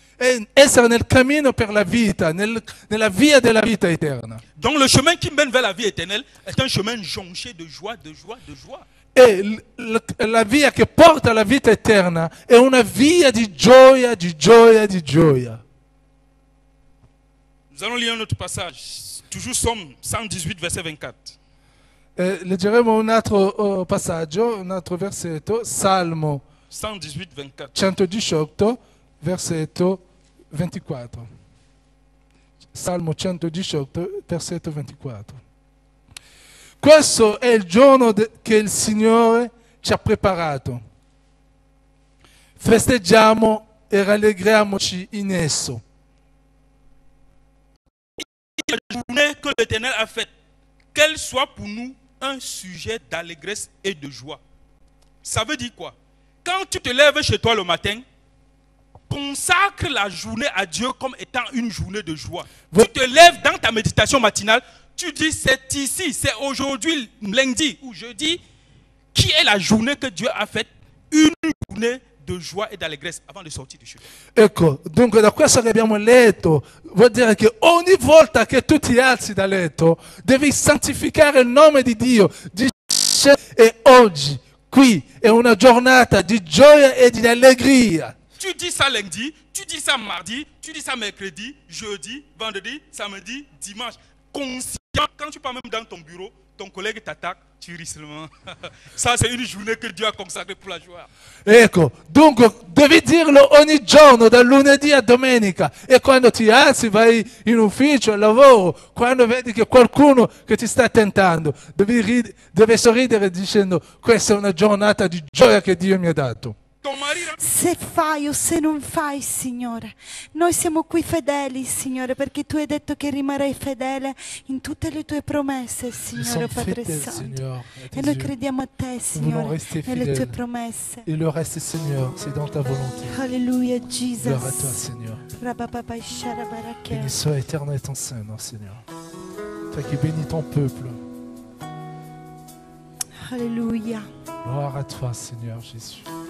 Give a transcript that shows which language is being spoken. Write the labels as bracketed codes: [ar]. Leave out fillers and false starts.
[it] E essere nel cammino per la vita, nella via della vita eterna. [fr] Donc le chemin qui mène vers la vie éternelle est un chemin jonché de joie, de joie, de joie. [it] E la via che porta alla vita eterna è una via di gioia, di gioia, di gioia. [fr] Nous allons lire un autre passage. Toujours Somme 118, verset 24. [it] Leggeremo un altro passaggio, un altro versetto, Salmo 118, 24. 118, versetto 24. Salmo 118, versetto 24. Questo è il giorno che il Signore ci ha preparato. Festeggiamo e rallegriamoci in esso. [fr] La journée que l'Éternel a faite, qu'elle soit pour nous un sujet d'allégresse et de joie. Ça veut dire quoi? Quand tu te lèves chez toi le matin, consacre la journée à Dieu comme étant une journée de joie. Tu te lèves dans ta méditation matinale, tu dis c'est ici, c'est aujourd'hui, lundi ou jeudi, qui est la journée que Dieu a faite, une journée de joie et d'allégresse avant de sortir du cielo. [it] Ecco, dunque da questo che abbiamo letto vuol dire che ogni volta che tu ti alzi da letto devi santificare il nome di Dio. E oggi qui è una giornata di gioia e di allegria. [fr] Tu dis ça lundi, tu dis ça mardi, tu dis ça mercredi, jeudi, vendredi, samedi, dimanche. Conscient, quand tu pars même dans ton bureau, ton collègue t'attaque, tu ris seulement. Ça, c'est une journée que Dieu a consacrée pour la joie. [it] Ecco, dunque devi dirlo ogni giorno, dal lunedì a domenica. E quando ti alzi, vai in ufficio, al lavoro, quando vedi che qualcuno che ti sta tentando, devi sorridere dicendo: questa è una giornata di gioia che Dio mi ha dato. Se fai o se non fai, Signore, noi siamo qui fedeli, Signore, perché tu hai detto che rimarrai fedele in tutte le tue promesse, Signore Padre Santo. E noi crediamo a te, Signore, nelle tue promesse. [fr] Et le reste, Seigneur, c'est dans ta volonté. Alléluia, Jesus. Gloire à toi, Seigneur. Béni soit éternel ton Seigneur, Seigneur. Toi qui bénis ton peuple. Alléluia. Gloire à toi, Seigneur Jésus.